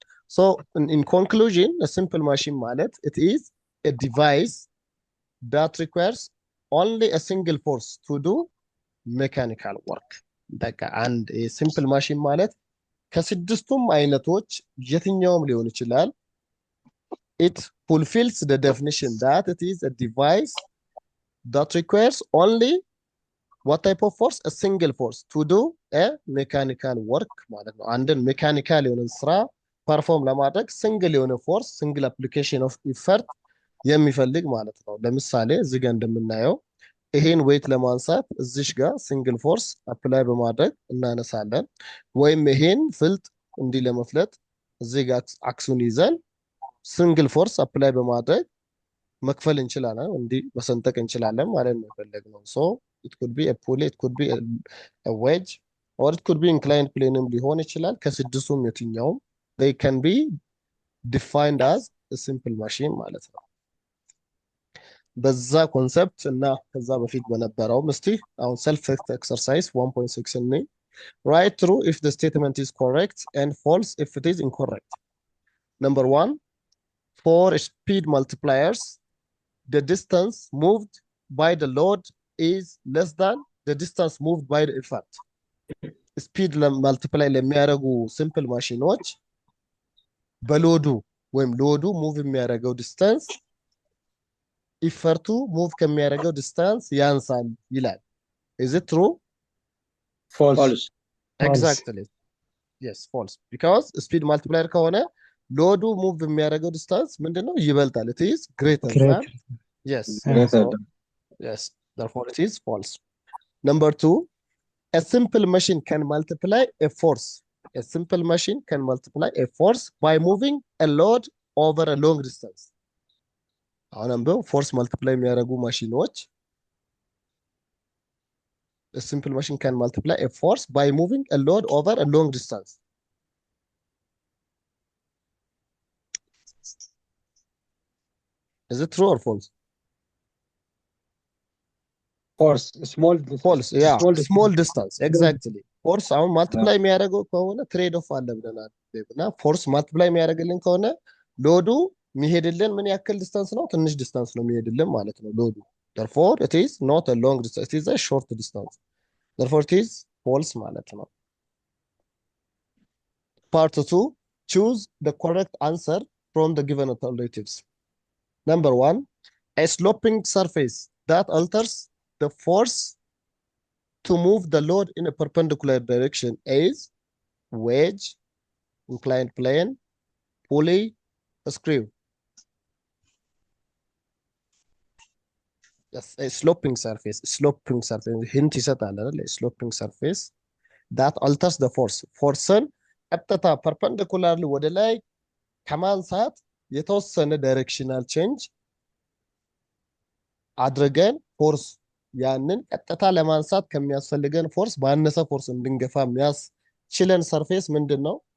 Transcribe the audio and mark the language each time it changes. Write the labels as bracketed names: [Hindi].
[English] So in conclusion a simple machine ማለት it is a device that requires only a single force to do mechanical work። [Amharic] በቃ አንድ ሲምፕል ማሽን ማለት ከስድስቱም አይነቶች የትኛውም ሊሆን ይችላል። [English] it fulfills the definition that it is a device that requires only what type of force? A single force to do a mechanical work [Amharic] ማለት ነው። አንድን ሜካኒካል የሆነን ስራ ፐርፎርም ለማድረግ ሲንግል የሆነ ፎርስ ሲንግል አፕሊኬሽን ኦፍ ኢፈርት የሚፈልግ ማለት ነው። ለምሳሌ እዚህ ጋር እንደምናየው ይሄን ዌይት ለማንሳት እዚሽ ጋር ሲንግል ፎርስ አፕላይ በማድረግ እናነሳለን። ወይም ይሄን ፍልጥ እንዲህ ለመፍለጥ እዚህ ጋር አክሱን ይዘን ሲንግል ፎርስ አፕላይ በማድረግ መክፈል እንችላለን፣ እንዲህ መሰንጠቅ እንችላለን ማለት ነው የፈለግነው። [English] ሶ ኢት ኩድ ቢ [Amharic] ፑሊ ኢት ኩድ ቢ [English] ዌጅ ኦር ኢት ኩድ ቢ [Amharic] ኢንክላይንድ ፕሌንም ሊሆን ይችላል። ከስድስቱም የትኛውም [English] they can be defined as a simple machine [Amharic] ማለት ነው። በዛ ኮንሰፕት እና ከዛ በፊት በነበረው እስቲ አሁን ሰልፍ ኤክሰርሳይዝ 1.6 እኔ [English] write true if the statement is correct and false if it is incorrect. Number 1, for speed multipliers the distance moved by the load is less than the distance moved by the effort. [Amharic] ስፒድ ለማልቲፕላይ ለሚያደርጉ ሲምፕል ማሽኖች በሎዱ ወይም ሎዱ ሙቭ የሚያደርገው ዲስታንስ ኢፈርቱ ሙቭ ከሚያደርገው ዲስታንስ ያንሳል ይላል። [English] is it true? false exactly yes false because speed multiplier [Amharic] ከሆነ ሎዱ ሙቭ የሚያደርገው ዲስታንስ ምንድነው ይበልጣል። [English] it is greater than yes so, yes therefore it is false. Number 2, a simple machine can multiply a force. A simple machine can multiply a force by moving a load over a long distance. [Amharic] አሁንም force multiply የሚያደርጉ ማሽኖች [English] a simple machine can multiply a force by moving a load over a long distance. Is it true or false? force small false yeah small distance exactly. force አሁን multiply Yeah. [Amharic] የሚያደርገው ከሆነ ትሬድ ኦፍ አለ ብለናል እና force multiply የሚያደርግልን ከሆነ ሎዱ የሚሄድልን ምን ያክል ዲስታንስ ነው? ትንሽ ዲስታንስ ነው የሚሄድልን ማለት ነው ሎዱ። [English] therefore it is not a long distance, it is a short distance. therefore it is false [Amharic] ማለት ነው። [English] part 2, choose the correct answer from the given alternatives. Number 1, a sloping surface that alters the force to move the load in a perpendicular direction is wedge, inclined plane, pulley, a screw. Yes, a sloping surface hint [Amharic] ይሰጣል አይደል? [English] sloping surface that alters the force [Amharic] forceን ቀጥታ perpendicularly ወደ ላይ ከማንሳት የተወሰነ directional change አድርገን ፎርስ ያንን ቀጥታ ለማንሳት ከሚያስፈልገን ፎርስ ባነሰ ፎርስ እንድንገፋ የሚያስችለን ሰርፌስ ምንድነው?